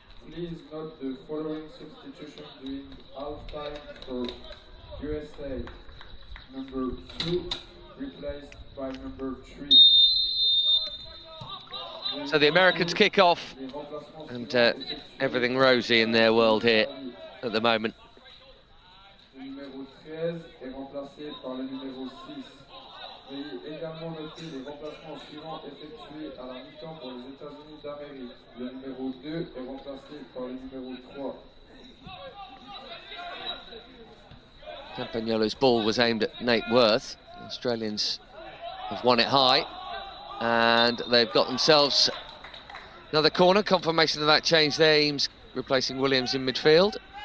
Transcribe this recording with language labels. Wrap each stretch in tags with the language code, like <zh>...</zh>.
<en>Please note the following substitution during half-time for USA. Number 2 replaced by number 3. So the Americans kick off, and everything rosy in their world here at the moment.</en> <fr>Le numéro 13 est remplacé par le numéro 6. Veuillez également noter les remplacements suivants effectués à la mi-temps pour les États-Unis d'Amérique. Le numéro 2 est remplacé par le numéro 3.</fr> <en>Campagnolo's ball was aimed at Nate Worth. The Australians have won it high, and they've got themselves another corner. Confirmation of that change there. Eames replacing Williams in midfield.</en>